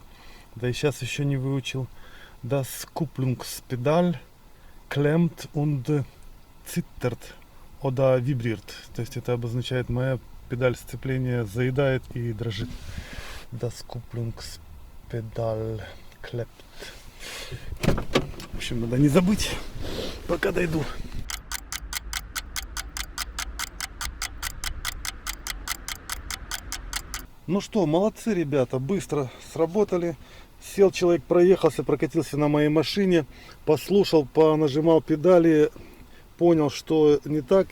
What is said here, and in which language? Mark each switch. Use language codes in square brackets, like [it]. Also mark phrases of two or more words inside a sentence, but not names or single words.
[ru] Да и сейчас еще не выучил. [de] Das Kupplungspedal klemmt und zittert oder vibriert. [ru] То есть это обозначает, моя педаль сцепления заедает и дрожит. [de] Das Kupplungspedal klemmt. [ru] В общем, надо не забыть, пока дойду. Ну что, молодцы ребята, быстро сработали. Сел человек, проехался, прокатился на моей машине, послушал, понажимал педали, понял, что не так.